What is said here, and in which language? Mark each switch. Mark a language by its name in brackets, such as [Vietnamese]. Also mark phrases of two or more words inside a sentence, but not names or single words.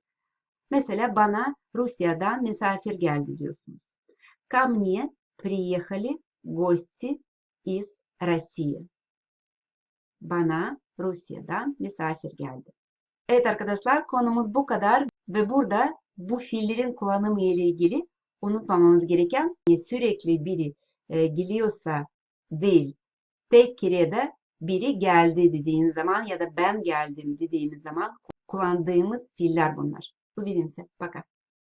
[Turkish] Mesela bana Rusya'dan misafir geldi diyorsunuz. [Russian] Ко мне приехали гости из России. [Turkish] Bana Rusya'dan misafir geldi. Evet arkadaşlar konumuz bu kadar ve burada bu fiillerin kullanımı ile ilgili unutmamamız gereken sürekli biri geliyorsa değil, tek kerede biri geldi dediğimiz zaman ya da ben geldim dediğimiz zaman kullandığımız fiiller bunlar. [Russian] Увидимся. Пока.